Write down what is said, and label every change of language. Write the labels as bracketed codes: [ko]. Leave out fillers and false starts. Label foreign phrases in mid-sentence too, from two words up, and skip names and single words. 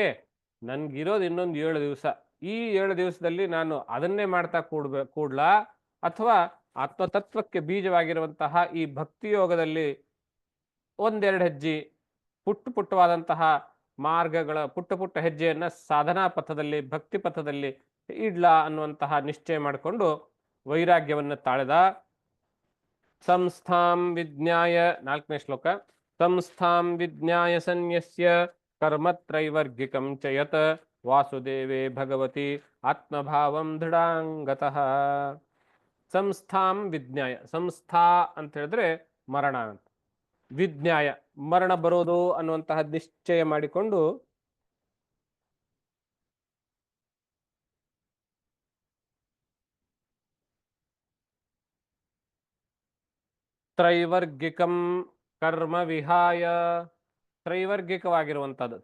[kn] ನನ್ಗಿರೋದು ಇನ್ನೊಂದು 7 ದಿವಸ, ಈ 7 ದಿವಸದಲ್ಲಿ ನಾನು ಅದನ್ನೇ ಮಾಡ್ತಾ ಕೂಡ್ಲಾ, ಅಥವಾ ಆತ್ಮತತ್ವಕ್ಕೆ ಬೀಜವಾಗಿರುವಂತಹ ಈ ಭಕ್ತಿಯೋಗದಲ್ಲಿ ಒಂದೆರಡು ಹೆಜ್ಜೆ ಪುಟ್ಟವಾದಂತಹ ಮಾರ್ಗಗಳ ಪುಟ್ಟ ಹೆಜ್ಜೆಯನ್ನ ಸಾಧನಾ ಪಥದಲ್ಲಿ, ಭಕ್ತಿ ಪಥದಲ್ಲಿ ಇಡ್ಲಾ ಅನ್ನುವಂತಹ ನಿಶ್ಚಯ ಮಾಡಿಕೊಂಡು ವೈರಾಗ್ಯವನ್ನು ತಾಳೆದ. [sa] ಸಂಸ್ಥಾಂ ವಿಜ್ಞಾಯ, [kn] 4ನೇ ಶ್ಲೋಕ. [sa] ಸಂಸ್ಥಾಂ ವಿಜ್ಞಾಯ ಸನ್ಯಸ್ಯ ಕರ್ಮತ್ರೈವರ್ಗಿಕಂ ಚ ಯತ್ ವಾಸುದೇವೇ ಭಗವತಿ ಆತ್ಮಭಾವಂ ದೃಢಾಂಗತಃ. ಸಂಸ್ಥಾಂ ವಿಜ್ಞಾಯ, [kn] ಸಂಸ್ಥಾ ಅಂತ ಹೇಳಿದ್ರೆ ಮರಣ ಅಂತ, ವಿಜ್ಞಾಯ ಮರಣ ಬರೋದು ಅನ್ನುವಂತಹ ನಿಶ್ಚಯ ಮಾಡಿಕೊಂಡು [sa] ತ್ರೈವರ್ಗಿಕಂ ಕರ್ಮ ವಿಹಾಯ, [kn] ತ್ರೈವರ್ಗಿಕವಾಗಿರುವಂಥದ್ದು.